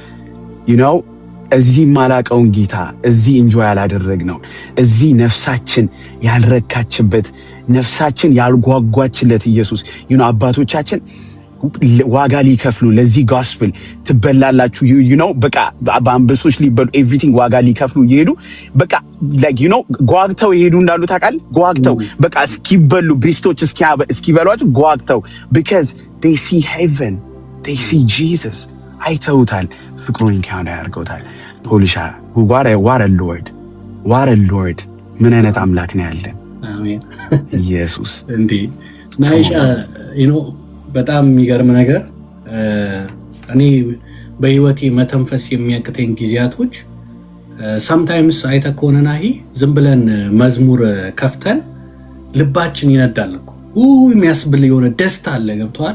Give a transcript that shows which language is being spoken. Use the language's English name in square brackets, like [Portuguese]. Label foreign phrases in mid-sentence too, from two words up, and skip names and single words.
[Amharic] እዚህ ማላቀውን ጌታ እዚህ ኢንጆይ ያላደረግነው እዚህ ነፍሳችን ያልረካችበት ነፍሳችን ያልጓጓችለት ኢየሱስ አባቶቻችን ዋጋ ሊከፍሉ ለዚህ gospel ትበላላችሁ በቃ በአንበሶች ሊበሉ everything ዋጋ ሊከፍሉ ይሄዱ በቃ like ጓግተው ይሄዱ እንዳሉ ታውቃለህ። ጓግተው በቃ እስኪበሉ ቤስቶች እስኪበሏቸው ጓግተው [English] because they see heaven, they see Jesus. [Amharic] አይተውታል፣ ፍቅሩን encounter ያርገውታል። ፖሊሻ [English] what a lord [Amharic] ምን አይነት አምላክ ነው ያለን። አሜን ኢየሱስ እንዴ ናይሻ በጣም የሚገርም ነገር እኔ በህይወቴ መተንፈስ የሚያቅተኝ ጊዜያቶች sometimes አይተህ ከሆነ ናሂ ዝም ብለን መዝሙር ከፍተን ልባችን ይነዳል እኮ የሚያስብል የሆነ ደስታ አለ። ገብቶሃል?